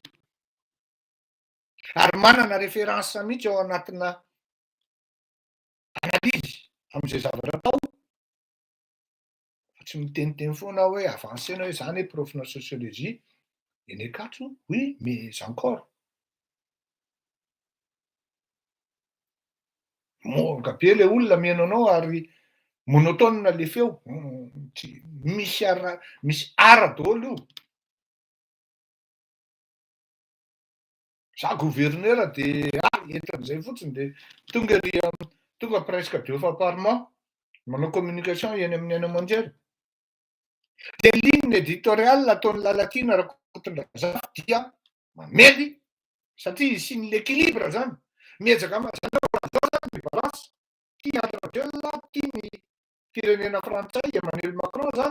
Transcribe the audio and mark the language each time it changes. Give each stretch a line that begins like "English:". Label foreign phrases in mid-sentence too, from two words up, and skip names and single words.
Malagasy: Ary manana référence mihitsy ao anatina analyse amin'izay zavatra atao. Tsy miteniteny foana hoe avancena hoe zany hoe profina sociologie, eny Ankatso,
French: oui, mais encore.
Malagasy: Monga be le olona mihaino anao ary monotone le feo. Misy ara daholo io. Za gouverneur dia entin'izay fotsiny dia tonga
French: presque 2 fois par mois
Malagasy: manao communication eny amin'ny Aina Amanjery. Dia
French: ligne éditoriale
Malagasy: ataon'ny Lalatina Rakotondrazafa dia mamely satria isiny l'équilibre zany. Miezaka zany balance. Tia Andry Rajoelina, tia ny firenena frantsay, Emmanuel Macron zany.